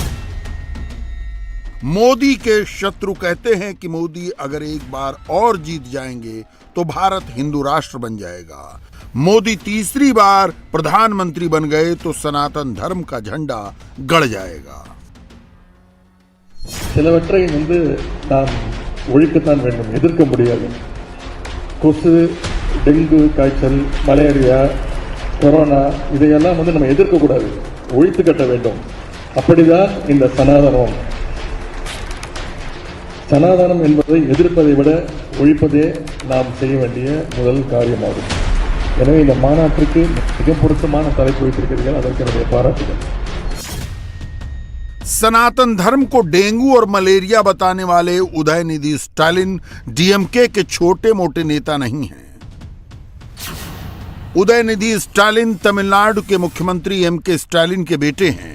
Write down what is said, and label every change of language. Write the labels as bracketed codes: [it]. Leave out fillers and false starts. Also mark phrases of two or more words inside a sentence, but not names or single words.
[hi] मोदी के शत्रु कहते हैं कि मोदी अगर एक बार और जीत जाएंगे तो भारत हिंदू राष्ट्र बन जाएगा। मोदी तीसरी बार प्रधानमंत्री बन गए तो सनातन धर्म का झंडा गड़ जाएगा। [ta] சிலவற்றை நாம் ஒழிக்கத்தான் வேண்டும், எதிர்க்க முடியாது. கொசு, டெங்கு காய்ச்சல், மலேரியா, கொரோனா இதையெல்லாம் நம்ம எதிர்க்க கூடாது, ஒழித்து கட்ட வேண்டும். அப்படிதான் இந்த சனாதனம். சனாதனம் என்பதை எதிர்ப்பதை விட ஒழிப்பதே நாம் செய்ய வேண்டிய முதல் காரியமாகும். எனவே இந்த மாநாட்டிற்கு மிக பொருத்தமான தலைப்பு வைத்திருக்கிறீர்கள், அதற்கு என்னுடைய பாராட்டுகள். [hi] सनातन धर्म को डेंगू और मलेरिया बताने वाले उदयनिधि स्टालिन डीएमके के छोटे मोटे नेता नहीं हैं। उदयनिधि स्टालिन तमिलनाडु के मुख्यमंत्री एमके स्टालिन के बेटे हैं।